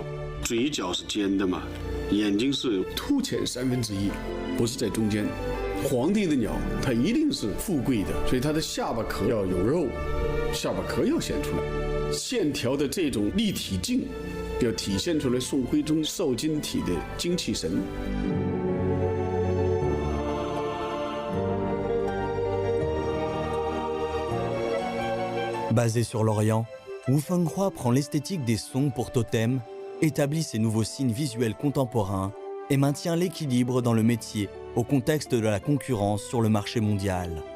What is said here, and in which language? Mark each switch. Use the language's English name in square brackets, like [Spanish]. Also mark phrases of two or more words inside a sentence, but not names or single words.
[Chinese] 嘴角是尖的嘛，眼睛是凸浅1/3，不是在中间。皇帝的鸟，它一定是富贵的，所以它的下巴壳要有肉，下巴壳要显出来，线条的这种立体劲，要体现出来宋徽宗瘦金体的精气神。 [French] Basé sur l'Orient, Wu Fenghua prend l'esthétique des sons pour totem, établit ses nouveaux signes visuels contemporains et maintient l'équilibre dans le métier au contexte de la concurrence sur le marché mondial.